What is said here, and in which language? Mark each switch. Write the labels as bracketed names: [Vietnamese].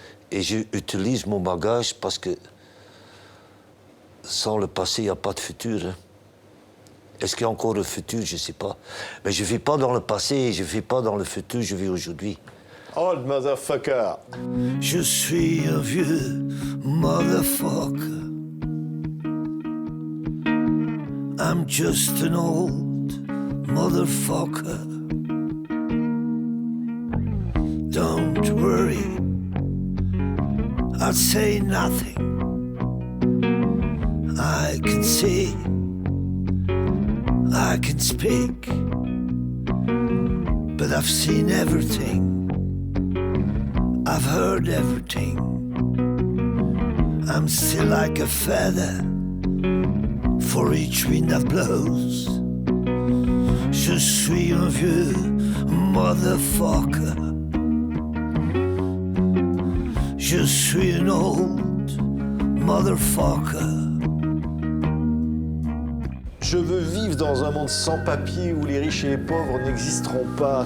[French] Et j'utilise mon bagage parce que sans le passé, il n'y a pas de futur. Hein. Est-ce qu'il y a encore un futur? Je ne sais pas. Mais je ne vis pas dans le passé, je ne vis pas dans le futur, je vis aujourd'hui. [English] Old motherfucker. [French] Je suis un vieux motherfucker. [English] I'm just an old motherfucker. Don't worry, I'll say nothing. I can see, I can speak, but I've seen everything. I've heard everything. I'm still like a feather for each wind that blows. [French] Je suis un vieux motherfucker. Je suis [English] an old motherfucker. [French] Je veux vivre dans un monde sans papier où les riches et les pauvres n'existeront pas.